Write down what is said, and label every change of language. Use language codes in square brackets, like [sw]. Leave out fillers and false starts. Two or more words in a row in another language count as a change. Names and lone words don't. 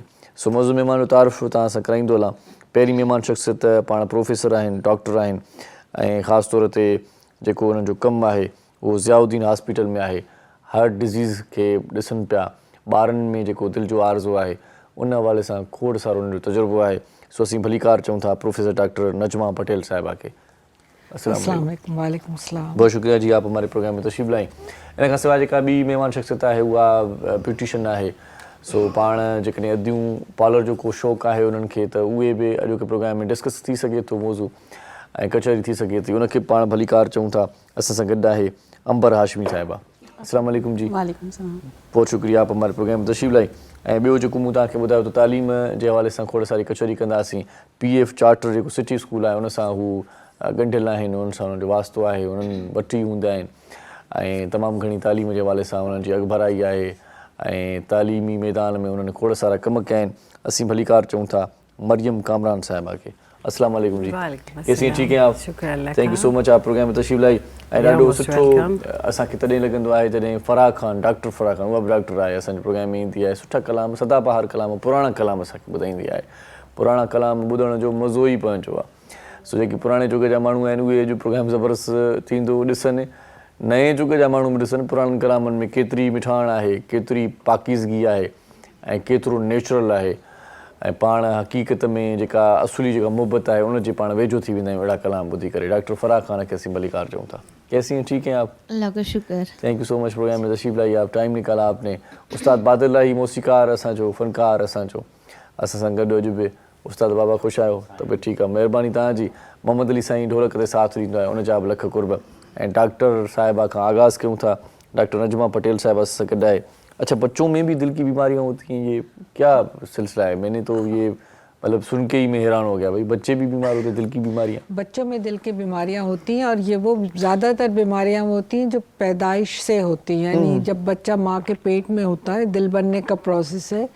[sd] सो मौज़ूअ महिमान जो तारीफ़ तव्हां सां कराईंदो हलां। पहिरीं महिमान शख़्सियत पाण प्रोफेसर आहिनि, डॉक्टर आहिनि ऐं ख़ासि तौर ते जेको हुननि जो कमु आहे उहो ज़ियाउद्दीन हॉस्पिटल में आहे। हार्ट डिज़ीज़ खे ॾिसनि पिया, ॿारनि में जेको दिलि जो आरज़ो आहे उन हवाले सां खोड़ सारो हुनजो तजुर्बो आहे। सो असीं भली कार चऊं था प्रोफेसर डॉक्टर नजमा पटेल साहिबा के। [ar] السلام عليكم. وعليكم السلام. [ur] بہت شکریہ جی، آپ ہمارے پروگرام میں تشریف لائی. [sd] इन खां सवाइ जेका ॿी महिमान शख़्सियत आहे उहा ब्यूटिशियन आहे। सो पाण जेकॾहिं अदियूं पार्लर जो को शौक़ु आहे उन्हनि खे त उहे बि अॼोके प्रोग्राम में डिस्कस थी सघे थो मौज़ू ऐं कचहरी थी सघे थी, उनखे पाण भली कार चऊं था। असां सां गॾु आहे अंबर हाशमी साहिबा। [ar] السلام عليكم [sd] जी। [ar] وعليكم السلام. [ur] بہت شکریہ، آپ ہمارے پروگرام میں تشریف لائی. [sd] ऐं ॿियो जेको मूं तव्हांखे ॿुधायो त तालीम जे हवाले सां खोड़ सारी कचहरी कंदासीं। PF चार्टर जेको सिटी स्कूल आहे उन सां हू ॻंढियल आहिनि, उन्हनि सां उन्हनि जो वास्तो आहे, उन्हनि वठी हूंदा आहिनि ऐं तमामु घणी तालीम जे हवाले सां उन्हनि जी अॻभराई आहे ऐं तालीमी मैदान में उन्होंने खोड़ सारा कम कया आहिनि। असीं भलीकार चऊं था मरियम कामरान साहिबा खे। [ar] السلام عليكم جی, [ur] کیسی ہیں؟ ٹھیک ہیں آپ? شکر اللہ [en] Thank you so much [ur] آپ پروگرام میں تشریف لائی. [sd] ऐं ॾाढो सुठो असांखे तॾहिं लॻंदो आहे जॾहिं फराह खान, डॉक्टर फराह खान, उहा बि डॉक्टर आहे, असांजे प्रोग्राम में ईंदी आहे। सुठा कलाम, सदाबहार कलाम, पुराणा कलाम असांखे ॿुधाईंदी आहे। पुराणा कलाम ॿुधण जो मज़ो ई पंहिंजो आहे। सो जेके पुराणे जुग जा माण्हू आहिनि उहे अॼु प्रोग्राम ज़बरदस्त थींदो ॾिसनि, नए जुग जा माण्हू बि ॾिसनि पुराणनि कलामनि में केतिरी मिठाण आहे, केतिरी पाकीज़गी आहे ऐं केतिरो नेचुरल आहे ऐं पाण हक़ीक़त में जेका असुली जेका मुहबत आहे उनजे पाण वेझो थी वेंदा आहियूं अहिड़ा कलाम ॿुधी करे। डॉक्टर फराह खान खे असीं भलीकार चऊं था। [ur] کیسی ہیں؟ ٹھیک ہیں آپ? اللہ کا شکر. [en] Thank you so much [ur] پروگرام میں تشریف لائی، آپ ٹائم نکالا آپ نے. [sd] उस्ताद बादल लाही मौसीकार असांजो, फ़नकार असांजो, असां सां गॾु अॼु बि उस्ताद बाबा ख़ुशि आहियो त बि ठीकु आहे, महिरबानी तव्हांजी। मोहम्मद अली साईं ढोलक ते साथ ॾींदो आहे, उनजा बि लख कुर्ब। ऐं डॉक्टर साहिबा खां आगाज़ कयूं था, डॉक्टर नजमा पटेल साहिबा सां गॾु आहे। [ur] اچھا، بچوں میں بھی دل کی بیماریاں ہوتی ہیں، یہ کیا سلسلہ ہے? میں نے تو یہ مطلب سن کے ہی میں حیران ہو گیا، بھائی بچے بھی بیمار ہوتے ہیں، دل کی بیماریاں? بچوں میں دل کی بیماریاں ہوتی ہیں اور یہ وہ زیادہ تر بیماریاں ہوتی ہیں جو پیدائش سے ہوتی ہیں، یعنی جب بچہ ماں کے پیٹ میں ہوتا ہے، دل بننے کا پروسیس ہے,